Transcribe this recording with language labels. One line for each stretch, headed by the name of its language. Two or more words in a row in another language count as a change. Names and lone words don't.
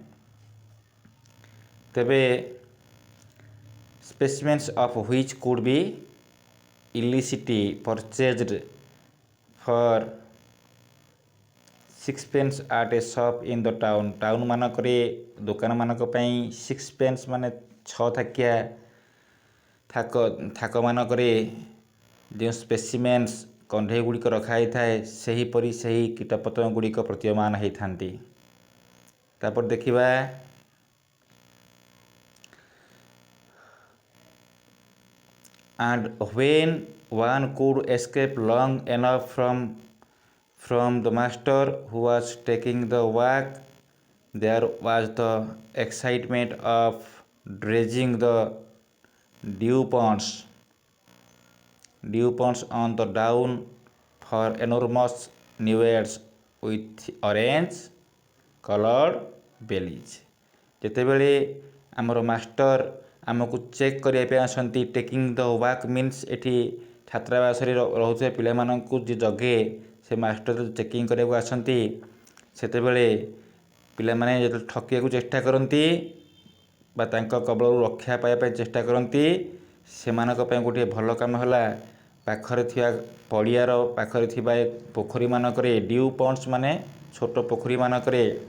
Odia: ତେବେ
English: specimens of which could be easily purchased for 6 pence at a shop in the town,
Odia: ଟାଉନ ମାନଙ୍କରେ ଦୋକାନମାନଙ୍କ ପାଇଁ 6 pence ମାନେ 6 ଥାକିଆ ଥାକ ମାନଙ୍କରେ ଯେଉଁ ସ୍ପେସିମେନ୍ସ କଣ୍ଢେଇ ଗୁଡ଼ିକ ରଖାଯାଇଥାଏ, ସେହିପରି ସେହି କୀଟପତଙ୍ଗ ଗୁଡ଼ିକ ପ୍ରତୀୟମାନ ହେଇଥାନ୍ତି। ତାପରେ ଦେଖିବା
English: and when one could escape long enough from From the master who was taking the walk, there was the excitement of dredging the dew ponds on the down for enormous newts with orange colored bellies.
Odia: ଯେତେବେଳେ ଆମର ମାଷ୍ଟର ଆମକୁ ଚେକ୍ କରିବା ପାଇଁ ଆସନ୍ତି,
English: taking the walk means
Odia: ଏଠି ଛାତ୍ରାବାସରେ ରହୁଥିବା ପିଲାମାନଙ୍କୁ ଯେ ଜଗେ ସେ ମାଷ୍ଟର ଚେକିଂ କରିବାକୁ ଆସନ୍ତି, ସେତେବେଳେ ପିଲାମାନେ ଯେତେବେଳେ ଠକିବାକୁ ଚେଷ୍ଟା କରନ୍ତି ବା ତାଙ୍କ କବଳରୁ ରକ୍ଷା ପାଇବା ପାଇଁ ଚେଷ୍ଟା କରନ୍ତି, ସେମାନଙ୍କ ପାଇଁ ଗୋଟିଏ ଭଲ କାମ ହେଲା ପାଖରେ ଥିବା ପଡ଼ିଆର ପାଖରେ ଥିବା ପୋଖରୀମାନଙ୍କରେ
English: dew ponds
Odia: ମାନେ ଛୋଟ ପୋଖରୀମାନଙ୍କରେ